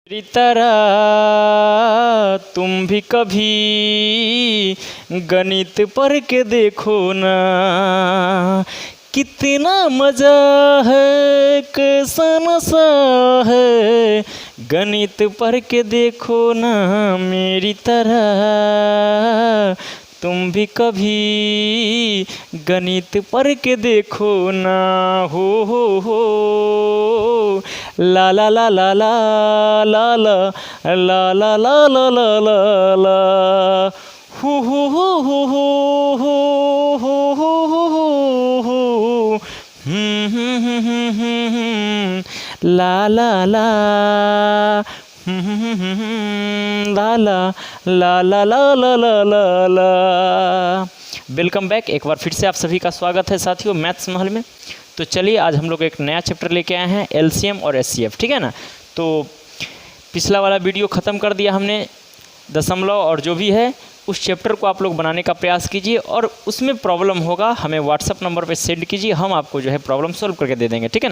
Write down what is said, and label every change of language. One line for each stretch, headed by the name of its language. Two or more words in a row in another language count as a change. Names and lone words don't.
Hindi: मेरी तरह तुम भी कभी गणित पढ़ के देखो ना, कितना मजा है, कैसा नशा है, गणित पढ़ के देखो ना। मेरी तरह तुम भी कभी गणित पढ़ के देखो ना। हो ला ला ला ला ला ला ला ला ला ला ला ला ला ला हो ला ला ला ला ला ला ला ला ला ला ला।
English: welcome back,
Hindi: एक बार फिर से आप सभी का स्वागत है साथियों मैथ्स महल में। तो चलिए आज हम लोग एक नया चैप्टर लेके आए हैं एलसीएम और एचसीएफ, ठीक है ना। तो पिछला वाला वीडियो ख़त्म कर दिया हमने, दशमलव और जो भी है उस चैप्टर को आप लोग बनाने का प्रयास कीजिए और उसमें प्रॉब्लम होगा हमें व्हाट्सअप नंबर पे सेंड कीजिए, हम आपको जो है
English: problem solve
Hindi: करके दे देंगे, ठीक है ना।